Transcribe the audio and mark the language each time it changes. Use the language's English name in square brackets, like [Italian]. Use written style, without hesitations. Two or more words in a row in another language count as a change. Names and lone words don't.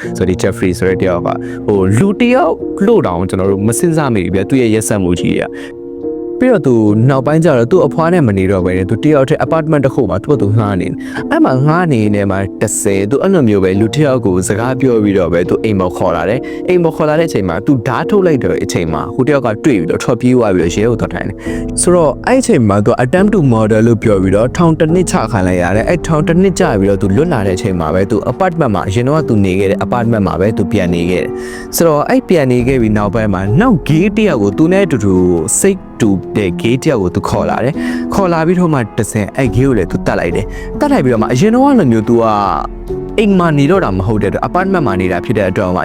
[Burmese] ဆိုတော့ဒီ Jeffrey ဆိုတဲ့တယောက်ကလူတစ်ယောက်လို့တောင်ကျွန်တော်တို့မစဉ်းစားမိဘူးဗျသူရဲ့ရက်ဆက်မှုကြီးอ่ะပြီးတော့သူနောက်ပိုင်းကျတော့သူ့အဖွားနဲ့မနေတော့ပဲသူတယောက်တည်း apartment တစ်ခု မှာသူ့ငှားနေအဲ့မှာငှားနေနေမှာ30သူအဲ့လိုမျိုးပဲလူတစ်ယောက်ကိုစကားပြောပြီးတော့ပဲသူအိမ်မော်ခေါ်လာတယ်အိမ်မော်ခေါ်လာတဲ့အချိန်မှာသူဓာတ်ထုတ်လိုက်တဲ့အချိန်မှာဟိုတယောက်ကတွေ့ပြီးတော့ထွက်ပြေးသွားပြီးတော့ရဲကိုသွားထိုင်တယ်ဆိုတော့အဲ့အချိန်မှာသူ [English] attempt to murder [Burmese] လို့ပြောပြီးတော့ထောင်တစ်နှစ်ချခံလိုက်ရတယ်အဲ့ထောင်တစ်နှစ်ချပြီးတော့သူလွတ်လာတဲ့အချိန်မှာပဲသူ apartment မှာအရင်တော့သူနေခဲ့တဲ့ apartment မှာပဲသူပြန်နေခဲ့တယ်ဆိုတော့အဲ့ပြန်နေခဲ့ပြီးနောက်ပိုင်းမှာနောက် gay တယောက်ကိုသူနဲ့အတူတူစိတ်တူတဲ့ gay တယောက်ကိုသူခေါ်လာတယ်ခေါ်လာပြီးတော့မှတဆင်အဲ့ gay ကိုလည်းသူတတ်လိုက်တယ်တတ်လိုက်ပြီးတော့မှအရင်တော့လိုမျိုးသူကအိမ်မှာနေတော့တာမဟုတ်တဲ့အတွက် apartment မှာနေတာဖြစ်တဲ့အတွက်မှအ